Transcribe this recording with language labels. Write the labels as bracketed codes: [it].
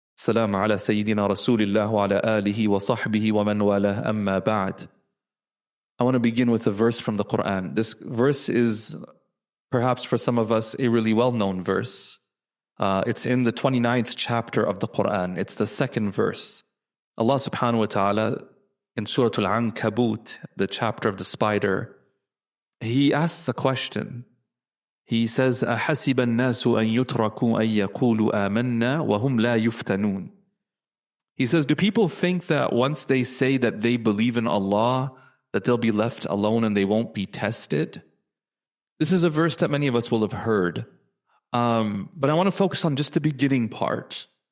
[ar] السلام على سيدنا رسول الله وعلى آله وصحبه ومن والاه أما بعد. [en] I want to begin with a verse from the Quran. This verse is perhaps for some of us a really well-known verse. It's in the 29th chapter of the Quran. It's the second verse. Allah subhanahu wa ta'ala in Surah Al-Ankabut, the chapter of the spider, He asks a question. He says, [ar] أَحَسِبَ النَّاسُ أَن يُتْرَكُوا أَن يَقُولُوا آمَنَّا وَهُمْ لَا يُفْتَنُونَ. [en] He says, do people think that once they say that they believe in Allah, that they'll be left alone and they won't be tested? This is a verse that many of us will have heard. But I want to focus on just the beginning part.